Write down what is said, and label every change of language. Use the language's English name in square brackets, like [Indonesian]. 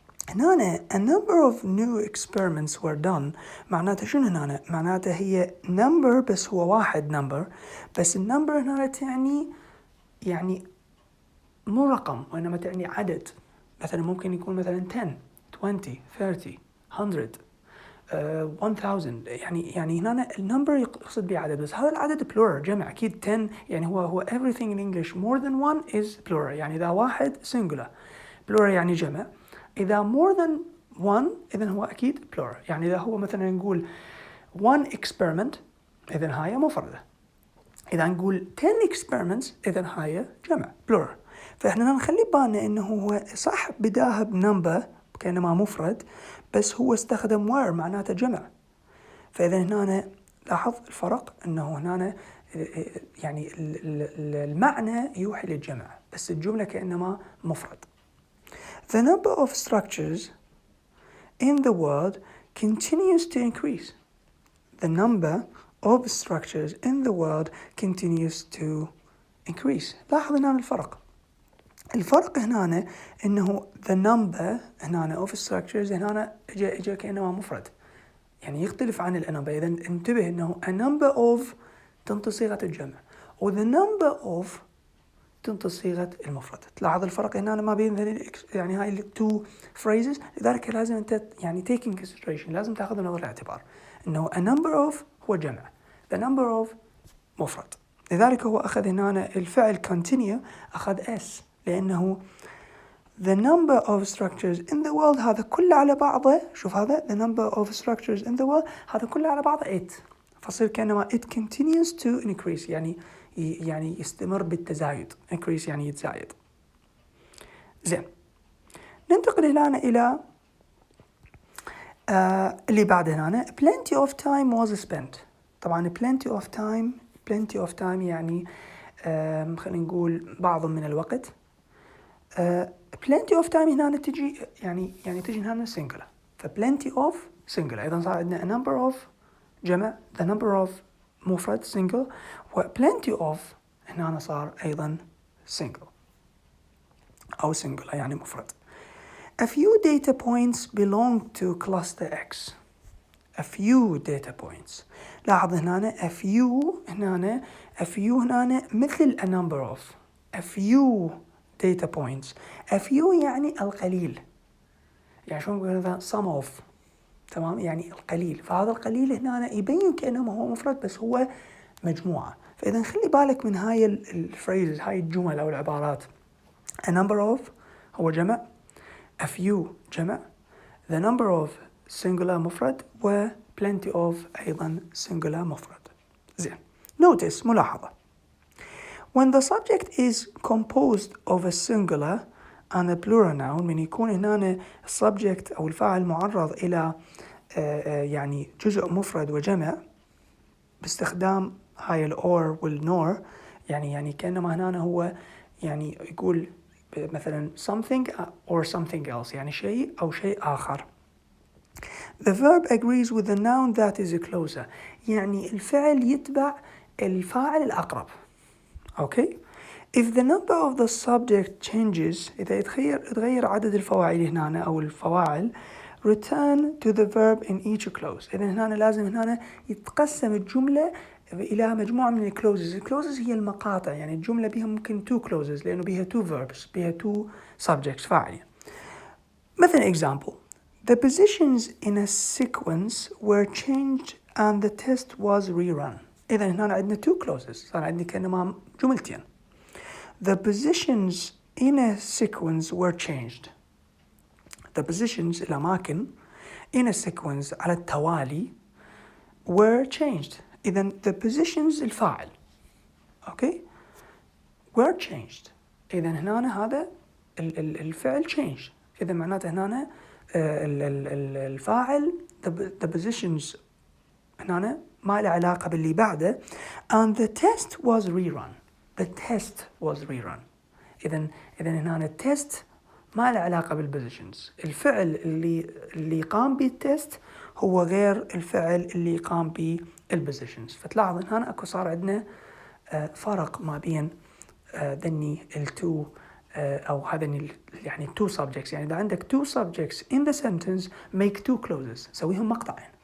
[Arabic] هنا [English] a number of new experiments were done [Arabic] معناته شنو هنا؟ معناته هي [English] number [Arabic] بس هو واحد number، بس النمبر هنا يعني مو رقم وإنما تعني عدد. مثلا ممكن يكون مثلا 10 20 30 100 1000. يعني هنا النمبر يقصد به عدد، بس هذا العدد [English] plural [Arabic] جمع أكيد. [English] 10 [Arabic] يعني هو [English] everything in English more than one is plural، [Arabic] يعني إذا واحد [English] singular، plural [Arabic] يعني جمع. إذا [English] more than one [Arabic] إذن هو أكيد [English] plural، [Arabic] يعني إذا هو مثلا نقول [English] one experiment [Arabic] إذن هاي مفردة، إذا نقول [English] 10 experiments [Arabic] إذن هاي جمع [English] plural. [Arabic] فإحنا نخلي بالنا إنه هو صح بداها بنمبر كأنما مفرد، بس هو استخدم [English] were [Arabic] معناته جمع. فإذا هنا لاحظ الفرق إنه هنا يعني المعنى يوحي للجمع بس الجملة كأنما مفرد. [English] The number of structures in the world continues to increase. The number of structures in the world continues to increase. [Arabic] لاحظ هنا الفرق هنا إنه [English] the number [Arabic] هنا [English] of structures [Arabic] هنا إجا كأنه مفرد، يعني يختلف عن النمبر. إذا انتبه إنه [English] a number of [Arabic] تنطي صيغة الجمع و [English] the number of [Arabic] تنطي صيغة المفرد. تلاحظ الفرق هنا ما بين يعني هاي [English] two phrases. [Arabic] لذلك لازم أنت يعني [English] taking consideration، [Arabic] لازم تأخذ نظر الاعتبار إنه [English] a number of [Arabic] هو جمع، [English] the number of [Arabic] مفرد. لذلك هو أخذ هنا الفعل continue أخذ s، لأنه [English] the number of structures in the world [Arabic] هذا كله على بعضه. شوف هذا [English] the number of structures in the world [Arabic] هذا كله على بعضه it، فصير كأنما [English] it continues to increase [Arabic] يعني يستمر بالتزايد. increase يعني يتزايد. زين. ننتقل الآن إلى اللي بعد هنا [English] plenty of time was spent. [Arabic] طبعا [English] plenty of time [Arabic] يعني خلينا نقول بعض من الوقت. [English] plenty of time [Arabic] هنا تجي يعني تجي هنا [English] singular، plenty of singular. [Arabic] إذا صار عندنا [English] a number of [Arabic] جمع، [English] the number of [Arabic] مفرد single، و [English] plenty of [Arabic] هنا صار أيضا [English] single أو singular [Arabic] يعني مفرد. [English] A few data points belong to cluster X. A few data points. [Arabic] لاحظ هنا [English] a few [Arabic] هنا مثل [English] a number of. A few data points. A few [Arabic] يعني القليل، يعني شو نقول هذا [English] some of. [Arabic] تمام، يعني القليل. فهذا القليل هنا يبين كأنه هو مفرد بس هو مجموعة. فإذا خلي بالك من هاي الفريز، هاي الجمل أو العبارات. [English] A number of [Arabic] هو جمع، [English] a few جمع، the number of singular مفرد، و plenty of [Arabic] أيضا singular مفرد. زين. [English] Notice [Arabic] ملاحظة. [English] When the subject is composed of a singular and a plural noun، [Arabic] من يكون هنا السبجكت أو الفاعل معرض إلى يعني جزء مفرد وجمع باستخدام هاي الأور والنور، يعني كأنما هنا هو يعني يقول مثلا [English] something or something else، [Arabic] يعني شيء أو شيء آخر. [English] The verb agrees with the noun that is closer، [Arabic] يعني الفعل يتبع الفاعل الأقرب. [English] Okay. If the number of the subject changes [Arabic] إذا يتغير عدد الفواعل هنا أو الفواعل [English] return to the verb in each clause. [Arabic] إذا هنا لازم هنا يتقسم الجملة إلى مجموعة من الكلوزز. الكلوزز هي المقاطع، يعني الجملة بها ممكن [English] two clauses [Arabic] لأنه بها [English] two verbs، [Arabic] بها [English] two subjects [Arabic] فاعلين. مثلا [English] example: the positions in a sequence were changed and the test was rerun. [Arabic] إذا هنا عندنا [English] two clauses، [Arabic] صار عندي كأنما جملتين. [English] The positions in a sequence were changed. The positions [Arabic] الأماكن [English] in a sequence [Arabic] على التوالي [English] were changed. [Arabic] إذا [English] the positions [Arabic] الفاعل [English] okay were changed. [Arabic] إذا هنا هذا الفعل [English] change. [Arabic] إذا معناته هنا الفاعل [English] the positions [Arabic] هنا ما له علاقة باللي بعده [English] and the test was rerun. The test was rerun. [Arabic] إذا هنا التست ما له علاقة بالبوزيشنز. الفعل اللي قام به التست هو غير الفعل اللي قام به البوزيشنز. فتلاحظ إن هنا أكو صار عندنا فرق ما بين ذني التو أو هذني يعني [English] two subjects. [Arabic] يعني إذا عندك [English] two subjects in the sentence make two clauses، [Arabic] سويهم مقطعين.